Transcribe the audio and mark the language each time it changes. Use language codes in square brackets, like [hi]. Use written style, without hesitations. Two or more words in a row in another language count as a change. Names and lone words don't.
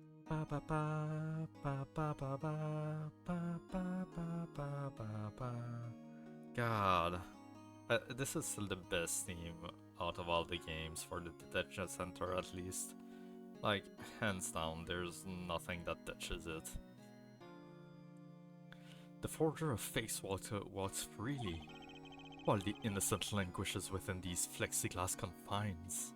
[en] Ba ba ba ba ba ba ba ba ba ba ba ba ba. God, this is still the best theme out of all the games for the detention center, at least. Like, hands down, there's nothing that touches it. The forger of face walks freely, while the innocent languishes within these plexiglass confines.